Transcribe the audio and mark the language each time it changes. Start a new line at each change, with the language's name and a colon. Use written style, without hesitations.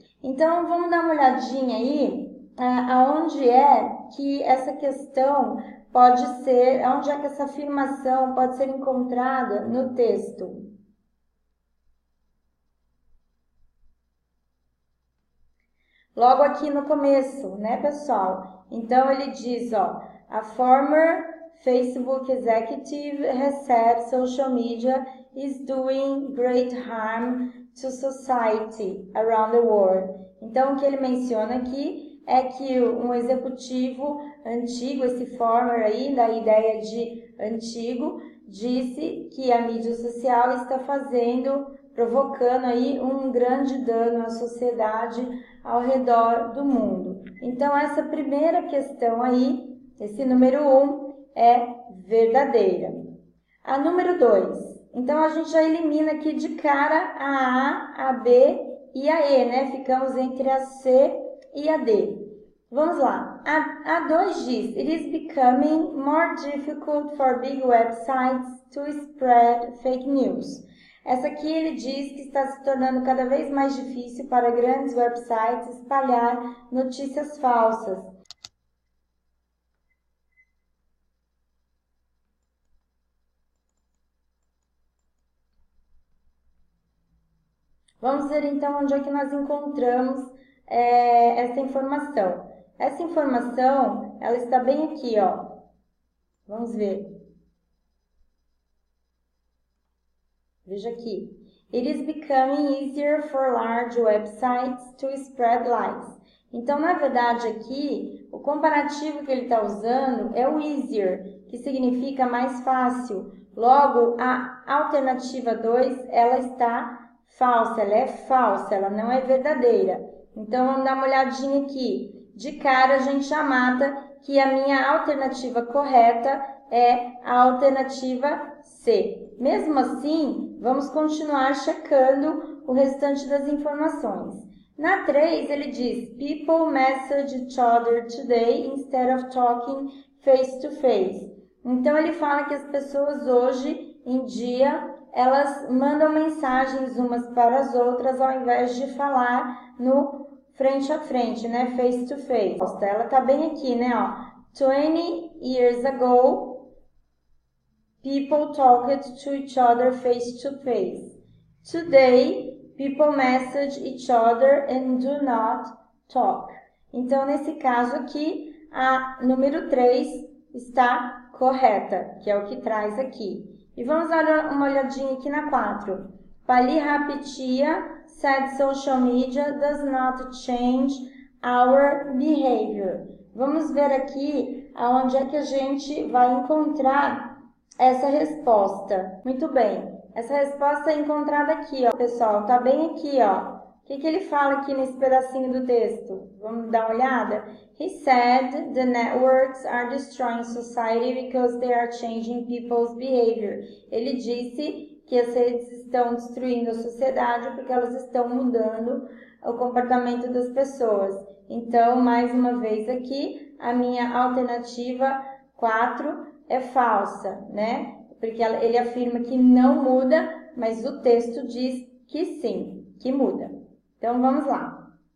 Portuguese: Então, vamos dar uma olhadinha aí aonde é que essa questão pode ser, aonde é que essa afirmação pode ser encontrada no texto. Logo aqui no começo, né, pessoal? Então, ele diz, ó,
English: a former Facebook executive has said social media is doing great harm to society around the world.
Portuguese: Então, o que ele menciona aqui é que um executivo antigo, esse former aí, da ideia de antigo, disse que a mídia social está provocando aí um grande dano à sociedade ao redor do mundo. Então, essa primeira questão aí, esse número 1, é verdadeira. A número 2, então a gente já elimina aqui de cara a B e a E, né? Ficamos entre a C e a D. Vamos lá. A 2 diz,
English: it is becoming more difficult for big websites to spread fake news.
Portuguese: Essa aqui ele diz que está se tornando cada vez mais difícil para grandes websites espalhar notícias falsas. Vamos ver então onde é que nós encontramos essa informação. Essa informação, ela está bem aqui, ó. Vamos ver. Veja aqui.
English: It is becoming easier for large websites to spread lies.
Portuguese: Então, na verdade, aqui, o comparativo que ele está usando é o easier, que significa mais fácil. Logo, a alternativa 2, ela está falsa, ela é falsa, ela não é verdadeira. Então, vamos dar uma olhadinha aqui. De cara, a gente já mata que a minha alternativa correta é a alternativa C. Mesmo assim, vamos continuar checando o restante das informações. Na 3, ele diz,
English: people message each other today instead of talking face to face.
Portuguese: Então, ele fala que as pessoas hoje em dia, elas mandam mensagens umas para as outras ao invés de falar no frente a frente, né?
English: Face to face.
Portuguese: Ela tá bem aqui, né? Ó.
English: 20 years ago, people talked to each other face to face. Today, people message each other and do not talk.
Portuguese: Então, nesse caso aqui, a número 3 está correta, que é o que traz aqui. E vamos dar uma olhadinha aqui na 4.
English: Pali Rapitia said social media does not change our behavior.
Portuguese: Vamos ver aqui aonde é que a gente vai encontrar essa resposta. Muito bem. Essa resposta é encontrada aqui, ó, pessoal, tá bem aqui, ó. O que ele fala aqui nesse pedacinho do texto? Vamos dar uma olhada?
English: He said the networks are destroying society because they are changing people's behavior.
Portuguese: Ele disse que as redes estão destruindo a sociedade porque elas estão mudando o comportamento das pessoas. Então, mais uma vez aqui, a minha alternativa 4 é falsa, né? Porque ele afirma que não muda, mas o texto diz que sim, que muda. Então, vamos lá.